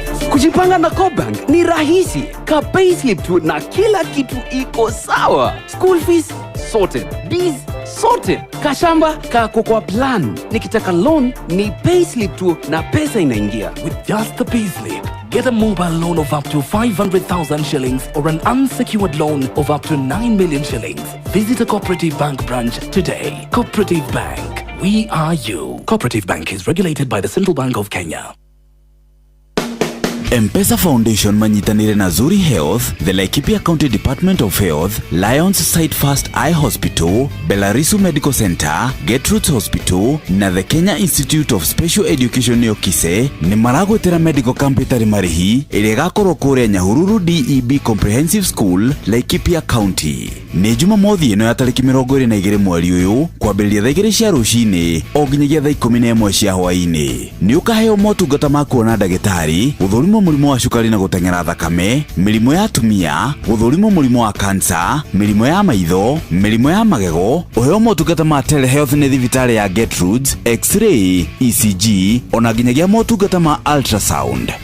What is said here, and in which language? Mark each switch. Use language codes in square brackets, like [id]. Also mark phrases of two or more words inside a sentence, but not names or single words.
[sw] Kujipanga na Cobank ni rahisi. Ka payslip tu na kila kitu iko sawa. [en] School fees sorted. Bills sorted. [sw] Kashamba kako kwa plan. Nikitaka loan ni payslip tu na pesa inaingia. [en] With just the payslip, get a mobile loan of up to five hundred thousand shillings or an unsecured loan of up to nine million shillings. Visit a Cooperative Bank branch today. Cooperative Bank. We are you. Cooperative Bank is regulated by the Central Bank of Kenya. [ki] M-Pesa Foundation manyitanĩire na Zuri Health, the Laikipia County Department of Health, Lions Sight First Eye Hospital, Belarisu Medical Center, Gertrude Hospital na the Kenya Institute of Special Education nĩyo kise, nĩ maragwetera [en] medical camp [ki] ĩtarĩ marĩhi ĩrĩa ĩgakorwo kũrĩa Nyahururu D E B Comprehensive School, Laikipia County. Nĩ Jumamothi ĩno ya tarĩki mĩrongo ĩrĩ na igĩrĩ mweri ũyũ, kwambĩrĩria thaa igĩrĩ cia rũcinĩ o nginyagia thaa ikũmi na ĩmwe cia hwaĩ-inĩ. Nĩ ũkaheo motungata ma kuona ndagĩtarĩ, gũthũrimwo mũrimũ wa cukari na gũteng'era thakame, mĩrimũ ya atumia, gũthũrimwo mũrimũ wa kansa, mĩrimũ ya maitho, mĩrimũ ya magego, ũheo motungata ma telehealth nĩ thibitarĩ ya Gertrudes, X-ray, E C G, ona nginyagia motungata ma ultrasound.